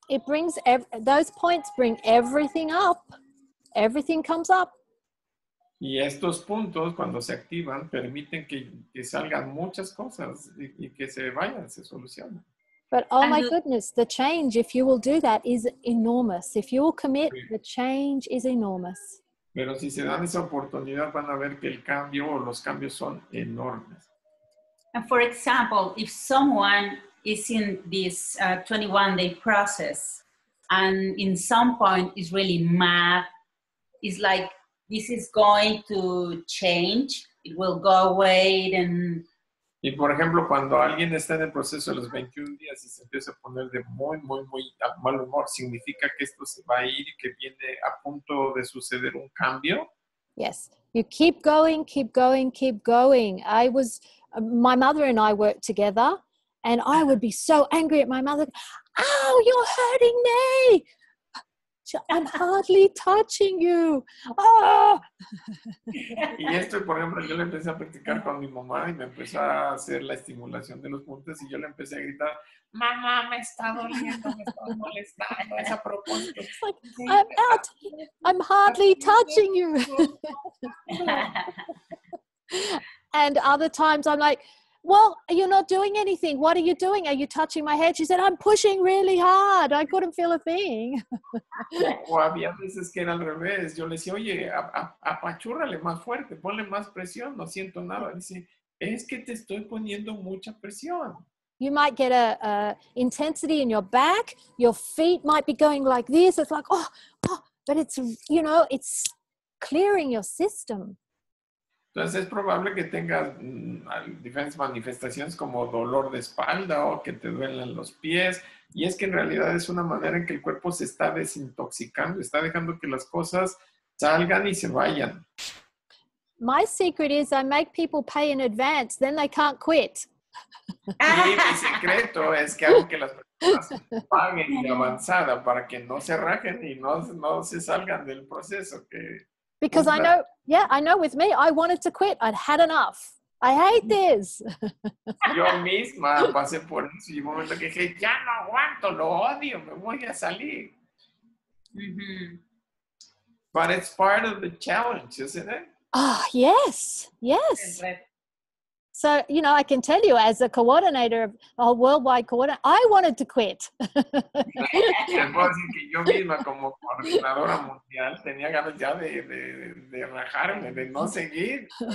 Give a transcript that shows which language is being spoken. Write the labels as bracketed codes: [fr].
[en] It brings, those points bring everything up. Everything comes up. [es] Y estos puntos, cuando se activan, permiten que salgan muchas cosas y que se vayan, se solucionen. [en] But oh my goodness, the change, if you will do that, is enormous. If you will commit, the change is enormous. [es] Pero si se dan esa oportunidad, van a ver que el cambio o los cambios son enormes. [en] And for example, if someone is in this 21-day process and in some point is really mad, it's like, this is going to change, it will go away, and... [es] Y por ejemplo, cuando alguien está en el proceso de los 21 días y se empieza a poner de muy mal humor, ¿significa que esto se va a ir y que viene a punto de suceder un cambio? [en] Yes, you keep going, keep going, keep going. My mother and I worked together, And I would be so angry at my mother. Oh, you're hurting me. I'm hardly touching you. Oh. [es] Y esto, por ejemplo, yo le empecé a practicar con mi mamá y me empezó a hacer la estimulación de los puntos y yo le empecé a gritar, mamá, me está doliendo, me está molestando, es a propósito. [en] It's like, I'm hardly touching you. And other times I'm like, well, you're not doing anything. What are you doing? Are you touching my head? She said, I'm pushing really hard. I couldn't feel a thing. [es] O había veces que era al revés. Yo le decía, oye, apachúrrale más fuerte, ponle más presión, no siento nada. Dice, es que te estoy poniendo mucha presión. [en] You might get a intensity in your back. Your feet might be going like this. It's like, oh, but it's, it's clearing your system. [es] Entonces es probable que tengas diferentes manifestaciones como dolor de espalda o que te duelen los pies. Y es que en realidad es una manera en que el cuerpo se está desintoxicando, está dejando que las cosas salgan y se vayan. [en] My secret is I make people pay in advance, then they can't quit. [es] Y mi secreto es que hago que las personas paguen de avanzada para que no se rajen y no se salgan del proceso. [en] Because I know with me, I wanted to quit. I'd had enough. I hate this. [es] Yo misma pasé por eso y un momento que dije, ya no aguanto, lo odio, me voy a salir. Mm-hmm. [en] But it's part of the challenge, isn't it? Oh, yes. So, I can tell you as a coordinator, a worldwide coordinator, I wanted to quit. [es] Les puedo decir que yo misma como coordinadora mundial tenía ganas ya de rajarme, de no seguir.